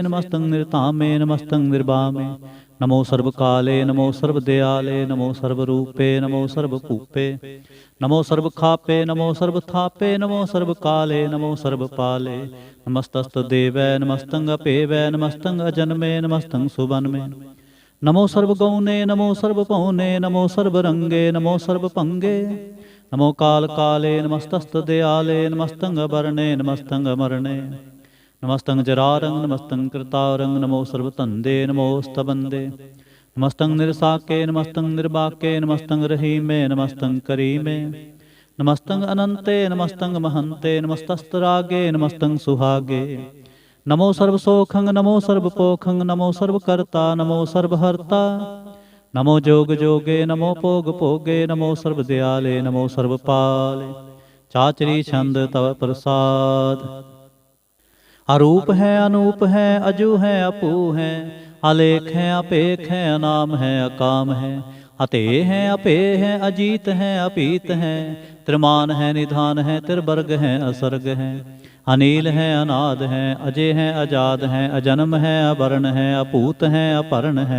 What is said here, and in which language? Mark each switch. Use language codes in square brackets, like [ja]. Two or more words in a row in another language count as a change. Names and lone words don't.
[bra] ਨਮਸਤੰ ਨਿਰਧਾਮੇ, ਨਮਸਤੰ ਨਿਰਬਾਮੇ। ਨਮੋ ਸਰਬ ਕਾਲੇ, ਨਮੋ ਸਰਬ ਦਿਆਲੇ। ਨਮੋ ਸਰਬ ਰੂਪੇ, ਨਮੋ ਸਰਬ ਭੂਪੇ। ਨਮੋ ਸਰਬ ਖਾਪੇ, ਨਮੋ ਸਰਬ ਥਾਪੇ। ਨਮੋ ਸਰਬ ਕਾਲੇ, ਨਮੋ ਸਰਬ ਪਾਲੇ। ਨਮਸਤਸਤ ਦੇਵੈ, ਨਮਸਤੰ ਅਭੇਵੈ। ਨਮਸਤੰ ਅਜਨਮੇ, ਨਮਸਤੰ ਸੁਬਨਮੇ। नमो सर्वगौने नमो सर्वपौने नमो सर्वरंगे नमो सर्वभंगे नमो काल काले नमस्तस्तदयाले नमस्तंग वरणे नमस्तंग मरणे नमस्तंग जरारंग नमस्तंग कृतारंग नमो सर्वतंदे नमोस्तबंदे नमस्तंग निरसाके नमस्तंग निर्बाके नमस्तंग रहीमे नमस्तंग करीमे नमस्तंग अनंते नमस्तंग महंते नमस्तस्तरागे नमस्तंग सुहागे नमो सर्वसोखंग नमो सर्वपोखंग नमो सर्वकर्ता नमो सर्वहर्ता नमो जोग जोगे नमो भोग भोगे नमो सर्वदयाले नमो सर्वपाले चाचरी छंद तव प्रसाद। अरूप है अनूप है अजू है अपू है अलेख है अपेख है अनाम है अकाम है अते है अपे है अजीत है अपीत है त्रिमान है निधान है त्रिवर्ग है असर्ग है अनील है अनाद है अजय है अजाद है अजन्म है अवर्ण है अपूत है अपर्ण है